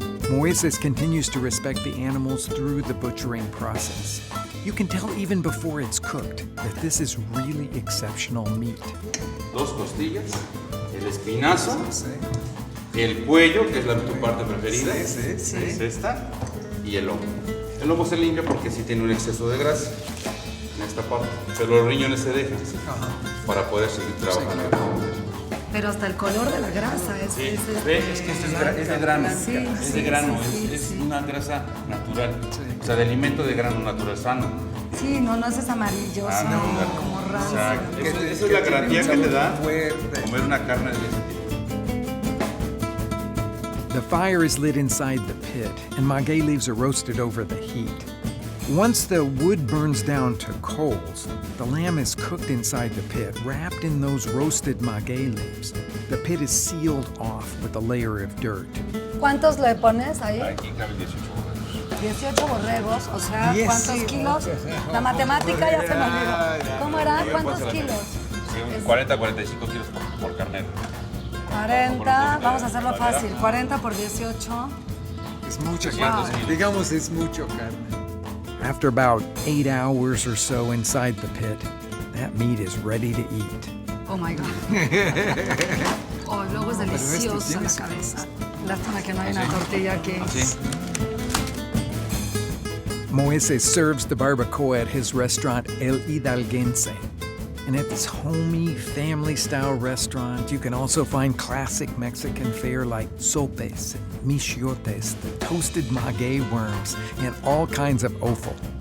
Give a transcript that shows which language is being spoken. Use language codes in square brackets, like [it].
[en] Moises continues to respect the animals through the butchering process. You can tell even before it's cooked that this is really exceptional meat. [es] 2 costillas, el espinazo, el cuello, que es tu parte preferida, es esta, y el lomo. El lomo se limpia porque sí tiene un exceso de grasa en esta parte, pero los riñones se dejan para poder seguir trabajando. Pero hasta el color de la grasa es... Sí, es que es de grano, es de grano, es una grasa natural, o sea, de alimento de grano natural sano. Sí, no es amarilloso, como rancio. Exacto, esa es la garantía que te da comer una carne de ese tipo. [en] The fire is lit inside the pit, and maguey leaves are roasted over the heat. Once the wood burns down to coals, the lamb is cooked inside the pit, wrapped in those roasted maguey leaves. The pit is sealed off with a layer of dirt. [es] ¿Cuántos le pones ahí? Aquí caben 18 borregos. 18 borregos, o sea, ¿cuántos kilos? La matemática ya se me olvidó. ¿Cómo era? ¿Cuántos kilos? 40, 45 kilos por carnero. 40, vamos a hacerlo fácil. 40 por 18. Es mucha carne. Digamos, es mucho carne. [en] After about 8 hours or so inside the pit, that meat is ready to eat. Oh my God. [es] Oh, luego es deliciosa la cabeza. Lástima que no hay una tortilla aquí. [en] Moises serves the barbacoa at his restaurant El Hidalguense. And at this homey, family-style restaurant, you can also find classic Mexican fare like sopes, michiotes, the toasted maguey worms, and all kinds of offal.